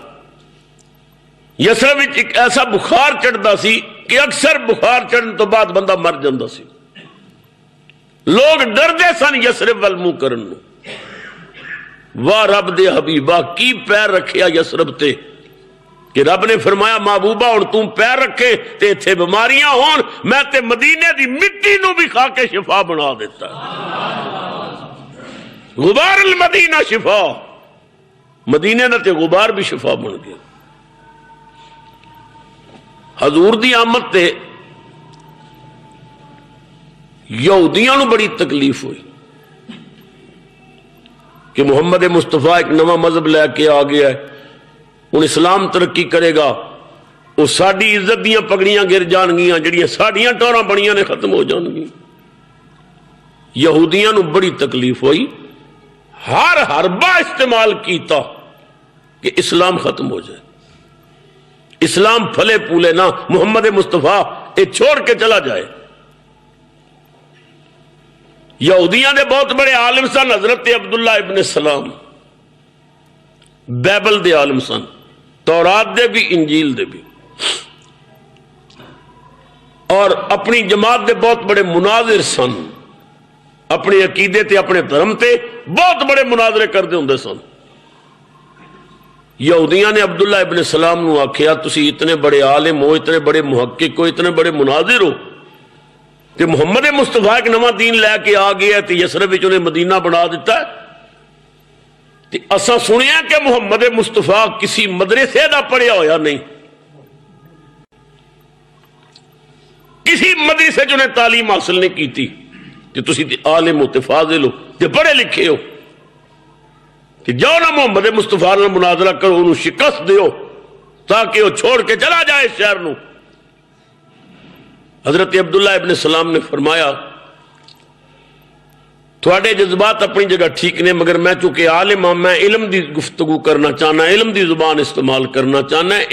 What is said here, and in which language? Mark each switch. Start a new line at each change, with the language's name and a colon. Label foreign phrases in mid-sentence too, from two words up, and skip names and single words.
Punjabi: یثرب ایک ایسا بخار چڑھتا سی کہ اکثر بخار چڑھنے تو بعد بندہ مر جاندہ سی، لوگ ڈردے سن یثرب وال منہ کرن نو۔ واہ رب دے حبیبہ کی پیر رکھیا یثرب تے کہ رب نے فرمایا محبوبہ اور تم پیر رکھے تے تھے بیماریاں ہون، میں تے مدینے دی مٹی نو بھی کھا کے شفا بنا دیتا ہے۔
Arabic: غبار المدینہ شفا،
Punjabi: مدینے دا تے غبار بھی شفا بن گیا۔ حضور دی آمد تے یہودیاں نو بڑی تکلیف ہوئی کہ محمد مصطفیٰ ایک نواں مذہب لے کے آ گیا ہے، ان اسلام ترقی کرے گا، وہ ساڑی عزت دیاں پگڑیاں گر جان گیاں، جڑیاں ساڑیاں ٹوراں بڑیاں نے ختم ہو جان گی۔ یہودیاں نو بڑی تکلیف ہوئی، ہر حربہ استعمال کیتا کہ اسلام ختم ہو جائے، اسلام پھلے پھولے نہ،
Urdu: محمد مصطفیٰ یہ چھوڑ کے چلا جائے۔
Punjabi: یہودیاں دے بہت بڑے عالم سن حضرت عبداللہ ابن سلام، بائبل دے عالم سن، تورات دے بھی انجیل دے بھی، اور اپنی جماعت دے بہت بڑے مناظر سن، اپنے عقیدے تے اپنے دھرم تے بہت بڑے مناظرے کردے ہوندے سن۔ یہودیاں نے عبداللہ ابن سلام نو آکھیا تسی اتنے بڑے عالم ہو، اتنے بڑے محقق ہو، اتنے بڑے مناظر ہو، کہ محمد مصطفیٰ ایک نواں دین لے کے آ گیا ہے، یثرب وچ انہیں مدینہ بنا دیتا ہے، تے اساں سنیا کہ محمد مصطفیٰ کسی مدرسے دا پڑھیا ہویا نہیں، کسی مدرسے چ انہیں
Urdu: تعلیم حاصل نہیں کی تھی
Punjabi: کہ تسی تے عالم ہو تے فاضل ہو تے بڑے لکھے ہو کہ جاؤ نا محمد مصطفیٰ نے مناظرہ کرو انہوں شکست دیو تاکہ وہ چھوڑ کے چلا جائے اس شہر نو۔ حضرت عبداللہ ابن سلام نے فرمایا تھوڑے جذبات اپنی جگہ ٹھیک نے،
Urdu: مگر میں چونکہ عالم ہوں،
Punjabi: میں علم دی گفتگو کرنا چاہنا، علم دی زبان استعمال کرنا چاہنا ہے۔